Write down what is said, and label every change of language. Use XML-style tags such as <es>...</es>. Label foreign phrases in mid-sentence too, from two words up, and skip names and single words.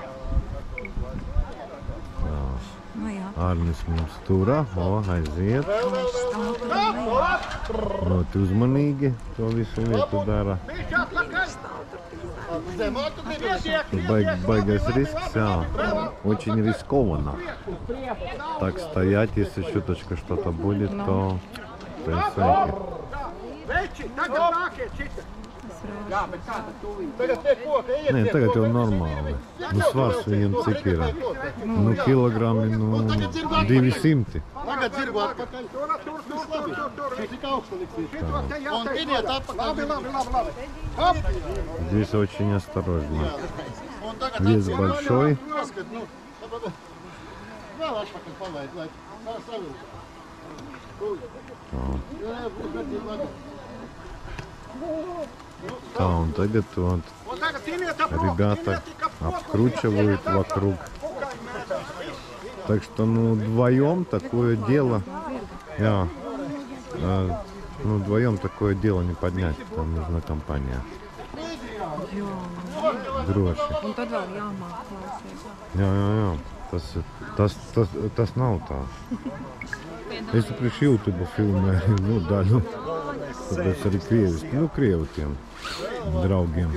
<lv>Nu jā. Arnis mums turā, aiziet. Ļoti uzmanīgi to visu lietu dara. Baigais risks, jā.</lv> <ru>Очень рискованно. Так стоять, если чуточку что-то будет, то присадки.</ru> <lv>Nē, tagad jau normāli. Nu, svars viņam cik ir? Nu, kilogrami, 200. Tagad zirgu atpakaļ. Tik augstu liksies. Un piniet atpakaļ.</lv> <ru>Здесь очень осторожно. Вес большой.</ru> <lv>Vēl atpakaļ palaid, lai savilk. Tā, un tagad</lv> <ru>вот ребята обкручивают вокруг. Так что, ну, вдвоем такое дело, ну, вдвоем такое дело не поднять, там нужна компания.</ru> <lv>Droši. Un tad vēl jāmāk klausies. Jā. Tas nav tā. Es priekš YouTube filmēju, nu, daļu. Tāpēc arī krievu tiem draugiem.</lv>